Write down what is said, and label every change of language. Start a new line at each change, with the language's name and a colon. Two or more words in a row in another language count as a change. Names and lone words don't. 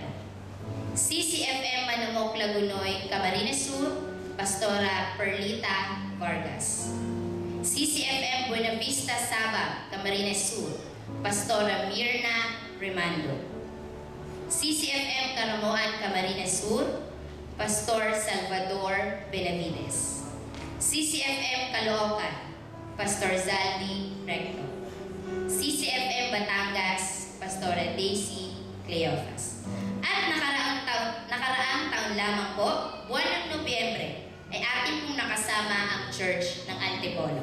Filipino: CCFM Manamok Lagunoy, Camarines Sur, Pastora Perlita Vargas. CCFM Buena Vista Sabang, Camarines Sur, Pastora Mirna Remando. CCFM Caramoan, Camarines Sur, Pastor Salvador Benavides. CCFM Caloocan, Pastor Zaldi Recto. CCFM Batangas, Pastora Daisy Cleofas. At nakaraang taon lamang po, buwan ng Nobyembre, ay atin pong nakasama ang Church ng Antipolo.